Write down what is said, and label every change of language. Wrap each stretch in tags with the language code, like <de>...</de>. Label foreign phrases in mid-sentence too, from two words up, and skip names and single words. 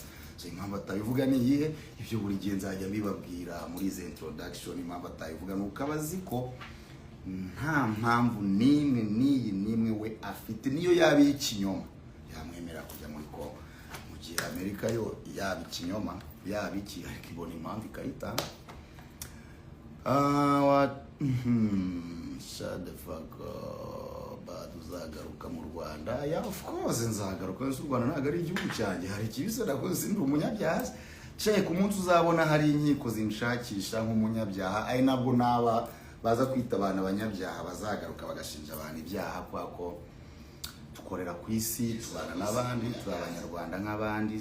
<rw>So impamvu atabivuga ni iyihe? Ibyo buri gihe nzajya mbibabwira muri izi introduction. Impamvu atabivuga nuko abazi ko nta mpamvu nimwe we afite, niyo yaba ikinyoma yamwemera kujya muri Kongo. Mu gihe Amerika yo yaba ikinyoma yaba iki, ariko ibona impamvu ikayitanga.</rw> <en>Shut the fuck up.</en> <rw>Uzagaruka mu Rwanda?</rw> <en>Yeah, of course nzagaruka.</en> <rw>N'u Rwanda ntago ari igihugu cyanjye, hari ikibise nakoze ndi umunyabyaha. Cye ku munsi uzabona hari inkiko zinshakisha nk'umunyabyaha, ari nabwo naba baza kwita abantu abanyabyaha bazagaruka bagashinja abantu ibyaha, kwako tukorera ku isi, tubana n'abandi, turabanyarwanda nk'abandi.</rw>